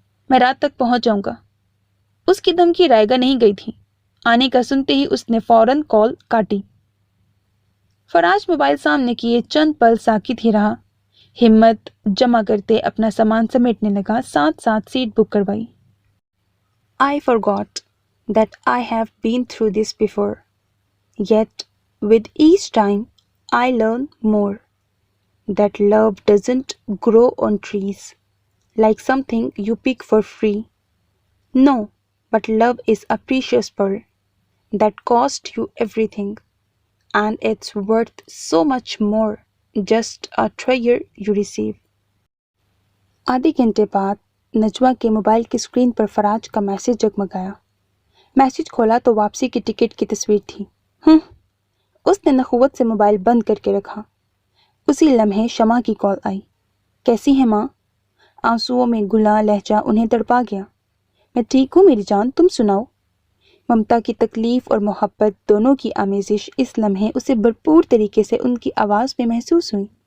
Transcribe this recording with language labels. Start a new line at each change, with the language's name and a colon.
Urdu: میں رات تک پہنچ جاؤں گا۔ اس کی دھمکی رائے گا نہیں گئی تھی۔ آنے کا سنتے ہی اس نے فوراً کال کاٹی۔ فراج موبائل سامنے کیے چند پل ساکت ہی رہا، ہمت جمع کرتے اپنا سامان سمیٹنے لگا، ساتھ ساتھ سیٹ بک کروائی۔
English: I forgot that I have been through this before. Yet, with each time, I learn more. That love doesn't grow on trees, like something you pick for free. No, but love is a precious pearl that cost you everything, and it's worth so much more, just a treasure you receive.
Urdu: آدھے گھنٹے بعد نجوہ کے mobile کی screen پر فراج کا message جگمگایا۔ Message کھولا تو واپسی کی ٹکٹ کی تصویر تھی۔ اس نے نخوت سے موبائل بند کر کے رکھا۔ اسی لمحے شمع کی کال آئی۔ کیسی ہے ماں؟ آنسوؤں میں گھلا لہجہ انہیں تڑپا گیا۔ میں ٹھیک ہوں میری جان، تم سناؤ؟ ممتا کی تکلیف اور محبت دونوں کی آمیزش اس لمحے اسے بھرپور طریقے سے ان کی آواز میں محسوس ہوئی۔